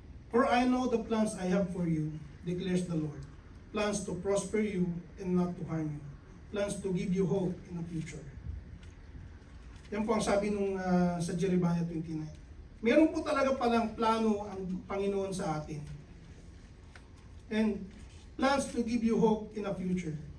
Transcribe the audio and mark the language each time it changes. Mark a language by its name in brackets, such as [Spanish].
[English] For I know the plans I have for you, declares the Lord. Plans to prosper you and not to harm you. Plans to give you hope in the future. [Filipino] Yan po ang sabi nung sa Jeremiah 29. Meron po talaga palang plano ang Panginoon sa atin. [English] And plans to give you hope in the future.